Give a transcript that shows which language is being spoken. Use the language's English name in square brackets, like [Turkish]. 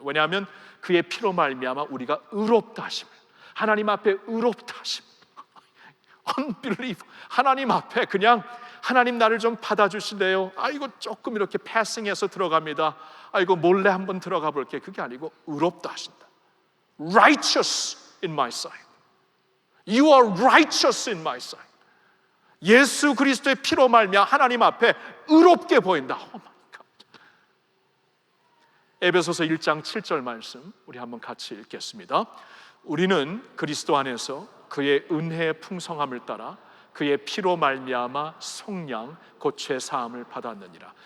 [Korean] 왜냐하면 그의 피로 말미암아 우리가 의롭다 하심을, 하나님 앞에 의롭다 하심, unbelief, 하나님 앞에 그냥 하나님 나를 좀 받아주실래요? 이거 조금 이렇게 패싱해서 들어갑니다. 이거 몰래 한번 들어가 볼게. 그게 아니고 의롭다 하신다. [English] Righteous in my sight. You are righteous in my sight. [Korean] 예수 그리스도의 피로 말미암아 하나님 앞에 의롭게 보인다. 에베소서 1장 7절 말씀 우리 한번 같이 읽겠습니다. 우리는 그리스도 안에서 그의 은혜의 풍성함을 따라 그의 피로 말미암아 속량 곧 죄사함을 받았느니라.